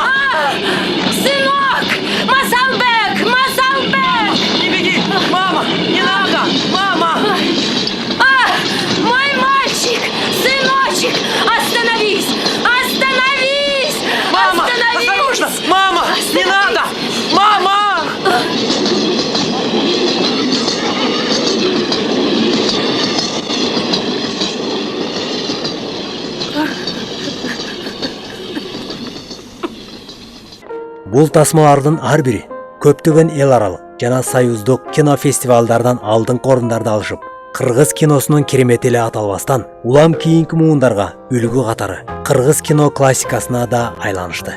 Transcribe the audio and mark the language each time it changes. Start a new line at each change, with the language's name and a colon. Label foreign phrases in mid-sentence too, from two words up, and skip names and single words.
Russian: Сынок! Масалбек! Масалбек! Не беги! Мама! Не надо! Мама! Мой мальчик! Сыночек! Остановись! Остановись! Мама! Остановись! Осторожно! Мама! Не надо! Мама!
Kyrgyz: Бул тасмалардын ар бири көптөгөн эл аралык жана союздук кинофестивалдардан алдыңкы орундарды алышып, кыргыз киносунун керемети эле аталбастан, улам кийинки муундарга үлгү катары кыргыз кино классикасына да айланышты.